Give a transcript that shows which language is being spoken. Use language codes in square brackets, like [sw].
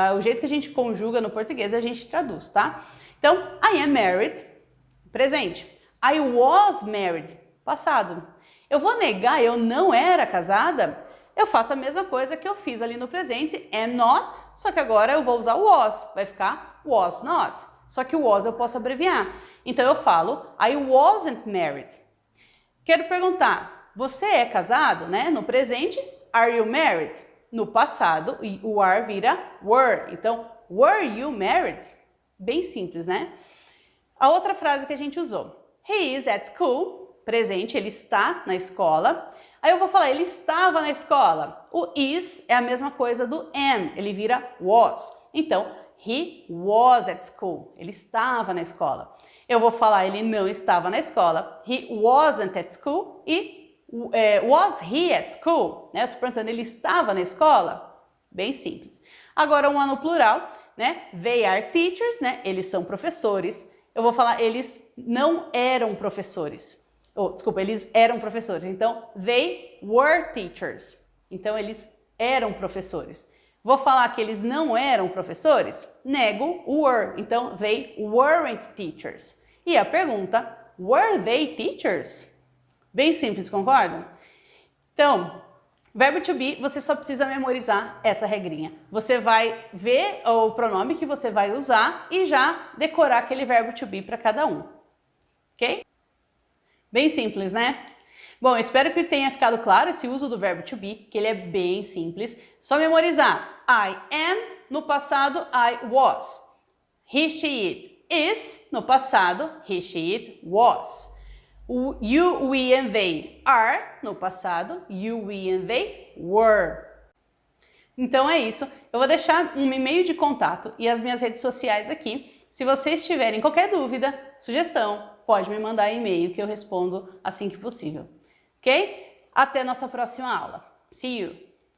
[pt] O jeito que a gente conjuga no português a gente traduz, tá? Então, [en] I am married, [pt] presente. [en] I was married, [pt] passado. Eu vou negar eu não era casada? Eu faço a mesma coisa que eu fiz ali no presente, am not, só que agora eu vou usar o was, vai ficar was not. Só que o was eu posso abreviar. Então eu falo [en] I wasn't married. [pt] Quero perguntar, você é casado, né? No presente, [en] are you married? [pt] No passado, o are vira were. Então, [en] were you married? [pt] Bem simples, né? A outra frase que a gente usou. [en] He is at school. [pt] Presente, ele está na escola. Aí eu vou falar, ele estava na escola. O is é a mesma coisa do am, ele vira was. Então, [en] he was at school. [pt] Ele estava na escola. Eu vou falar, ele não estava na escola. [en] He wasn't at school. [pt] E [en] was he at school? [pt] Né? Eu estou perguntando, ele estava na escola? Bem simples. Agora, um no plural, né? [en] They are teachers, [pt] né? Eles são professores. Eu vou falar, eles não eram professores. Desculpa, eles eram professores. [en] Então, they were teachers. [pt] Então, eles eram professores. Vou falar que eles não eram professores? Nego o were. [en] Então, they weren't teachers. [pt] E a pergunta, [en] were they teachers? [pt] Bem simples, concordam? Então, verbo to be, você só precisa memorizar essa regrinha. Você vai ver o pronome que você vai usar e já decorar aquele verbo to be para cada um. Ok? Bem simples, né? Bom, espero que tenha ficado claro esse uso do verbo to be, que ele é bem simples. Só memorizar. I am, no passado, I was. He, she, it is, no passado, he, she, it was. O you, we and they are, no passado, you, we and they were. Então é isso. Eu vou deixar um e-mail de contato e as minhas redes sociais aqui. Se vocês tiverem qualquer dúvida, sugestão, pode me mandar e-mail que eu respondo assim que possível. Ok? Até nossa próxima aula. [en] See you!